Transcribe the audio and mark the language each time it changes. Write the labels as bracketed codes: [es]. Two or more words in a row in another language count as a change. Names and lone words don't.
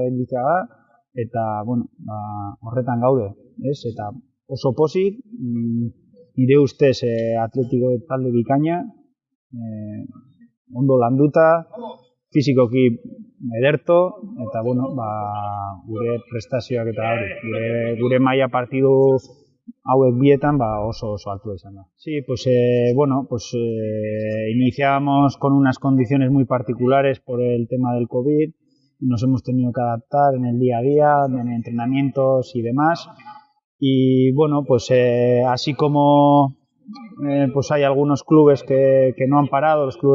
[eu] gelditzea da, eta horretan gaude, eta oso pozik, nire ustez atletiko talde bikaina, ondo landuta, fizikoki ederto, eta gure prestazioak eta gure maila partidu hauek bietan oso altua izan da. [es] Sí, iniciábamos con unas condiciones muy particulares por el tema del COVID, nos hemos tenido que adaptar en el día a día, en entrenamientos y demás, y así como hay algunos clubes que no han parado, los clubes